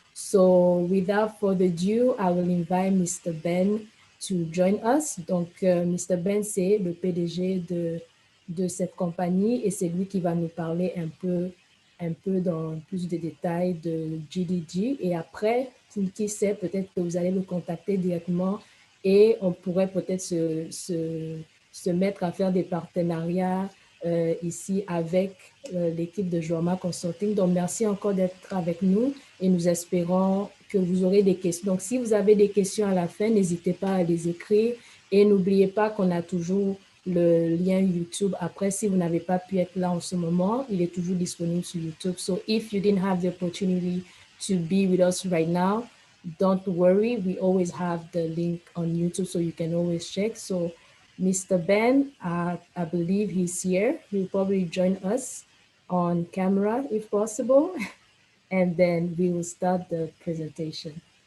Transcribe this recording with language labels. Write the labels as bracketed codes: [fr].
[en] So without further ado, I will invite Mr. Ben to join us. Donc, Mr. [fr] Ben, c'est le PDG de cette compagnie et c'est lui qui va nous parler un peu dans plus de détails de GDG. Et après, qui sait, peut-être que vous allez le contacter directement et on pourrait peut-être se mettre à faire des partenariats ici avec l'équipe de Joama Consulting. Donc, merci encore d'être avec nous et nous espérons que vous aurez des questions. Donc, si vous avez des questions à la fin, n'hésitez pas à les écrire et n'oubliez pas qu'on a toujours le lien YouTube. Après, si vous n'avez pas pu être là en ce moment, il est toujours disponible sur YouTube. [en] So if you didn't have the opportunity to be with us right now, don't worry. We always have the link on YouTube, so you can always check. So Mr. Ben, I believe he's here. He'll probably join us on camera if possible, and then we will start the presentation.